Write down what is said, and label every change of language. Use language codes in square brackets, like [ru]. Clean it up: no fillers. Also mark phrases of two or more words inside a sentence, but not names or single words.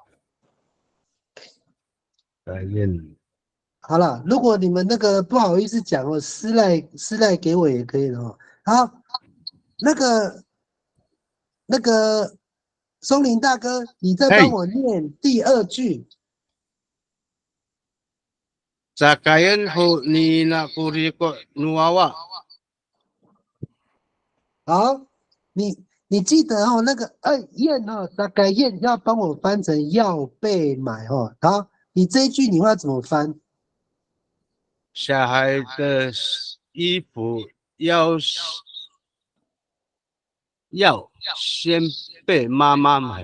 [zh] 好了，如果你们那个不好意思讲哦，私赖给我也可以的哦。好，那个松林大哥，你再帮我念第二句。 [ami] Zakayan ho ni na kuriko nuawa。 [zh] 好，你记得哦，那个燕哦，大概燕要帮我翻成要被买哦。好，你这一句你会要怎么翻？小孩的衣服要先被妈妈买。